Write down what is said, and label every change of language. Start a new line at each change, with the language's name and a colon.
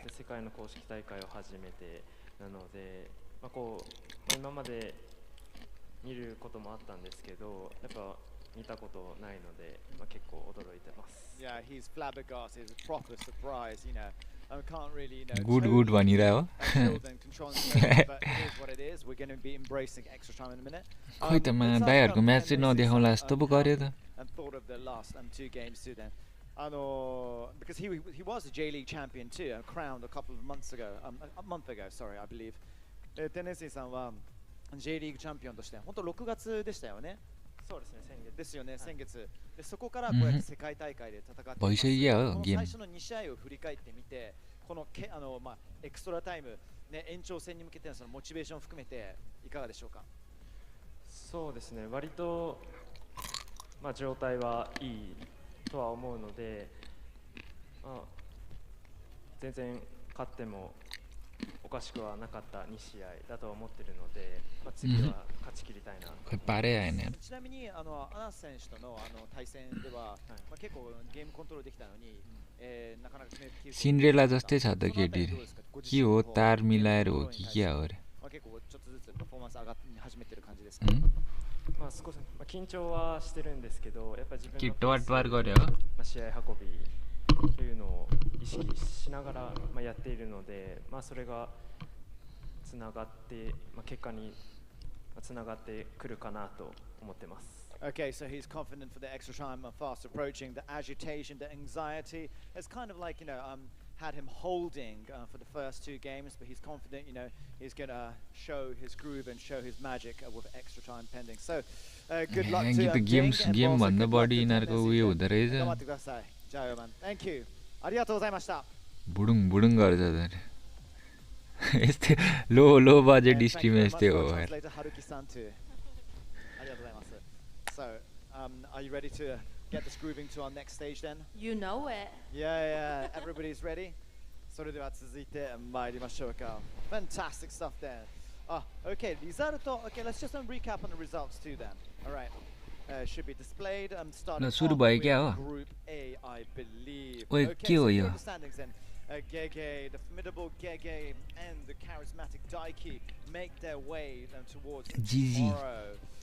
Japanese: 世界の公式大会を初めてなので、今まで見ることもあったんですけど、やっぱ見たことないので、結構驚いてます。
English: Yeah, he's flabbergasted. It's a proper surprise, I can't really,
Nepali: good भनिरह्यो
English: but it is what it is. We're going to be embracing extra time in a minute.
Nepali: खोइ त दाइहरूको match चाहिँ नदेखाउला जस्तो पो गर्यो त
English: And thought of the last 2 games too then. Because he was a J-League champion too, crowned a month ago, sorry, I believe.
Japanese: Tennessee-san は J-League チャンピオンとして本当6月でしたよね。そうですね、先月。ですよね、先月。でそこからこうやって世界大会で戦っています。最初の2試合を振り返ってみて、このエクストラタイムね、延長戦に向けてのそのモチベーションを含めていかがでしょうか。そうですね、割と状態はいいとは思うので、全然勝ってもおかしくはなかった2試合だと思っているので、次は勝ち切りたいなと思います。ちなみにアナス選手との対戦では、結構ゲームコントロールできたのに、なかなか決めきる。
Nepali: Cinderella जस्तै छ त केटी के हो तार मिलाएर हो कि के हो रे
Japanese: 結構ちょっとずつパフォーマンス上がり始めてる感じですか。少し緊張はしてるんですけど、やっぱり自分の試合運びというのを意識しながらやっているので、それがつながって結果につながってくるかなと思ってます。
English: Okay, so he's confident for the extra time fast approaching. The agitation, the anxiety, it's kind of like, had him holding for the first 2 games, but he's confident, he's going to show his groove and show his magic with extra time pending. So, good luck to him.
Nepali: Game भन्दा बढी यिनीहरूको उयो हुँदो रहेछ
English: Thank you.
Japanese: ありがとうございました。
Nepali: बुडुङ गर्छ त यस्तै low budget stream यस्तै हो यार
English: So, are you ready to get this grooving to our next stage then? You know it. Yeah, everybody's ready.
Japanese: それでは続いて参りましょうか。
English: Fantastic stuff there. Okay, okay, let's just recap on the results too then. All right. Should be displayed. Starting off with Group A, I believe. Okay, so here are the standings then. Gege, the formidable Gege and the charismatic Dyiki make their way towards tomorrow.